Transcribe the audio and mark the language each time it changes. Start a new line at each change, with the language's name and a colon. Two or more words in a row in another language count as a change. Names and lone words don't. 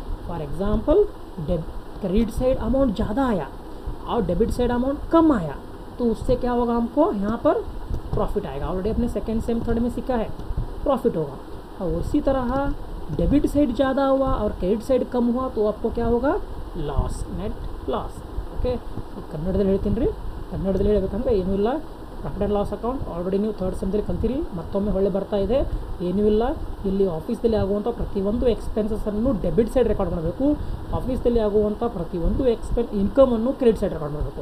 English: for example credit side amount
Hindi: ज़्यादा आया और
English: debit side amount
Hindi: कम आया तो उससे क्या होगा, हमको यहाँ पर प्रॉफिट आएगा। ऑलरेडी अपने
English: second sem third
Hindi: में सीखा है, प्रॉफिट होगा। और उसी तरह
English: debit side
Hindi: ज़्यादा हुआ और
English: credit side
Hindi: कम हुआ तो आपको क्या होगा,
English: loss, net loss.
Hindi: ओके,
Kannada: ಕನ್ನಡದಲ್ಲಿ ಹೇಳ್ತೀನಿ ರೀ, ಕನ್ನಡದಲ್ಲಿ ಹೇಳಬೇಕಂದ್ರೆ ಏನೂ ಇಲ್ಲ,
English: profit and loss account already
Kannada: ನೀವು ಥರ್ಡ್ ಸೆಮ್ದಲ್ಲಿ ಕಲ್ತೀರಿ, ಮತ್ತೊಮ್ಮೆ ಹೊಳ್ಳೆ ಬರ್ತಾ ಇದೆ, ಏನೂ ಇಲ್ಲ. ಇಲ್ಲಿ ಆಫೀಸ್ದಲ್ಲಿ ಆಗುವಂಥ ಪ್ರತಿಯೊಂದು ಎಕ್ಸ್ಪೆನ್ಸಸ್ಸನ್ನು
English: debit side record
Kannada: ಮಾಡಬೇಕು, ಆಫೀಸ್ದಲ್ಲಿ ಆಗುವಂಥ ಪ್ರತಿಯೊಂದು ಇನ್ಕಮನ್ನು
English: credit side record
Kannada: ಮಾಡಬೇಕು.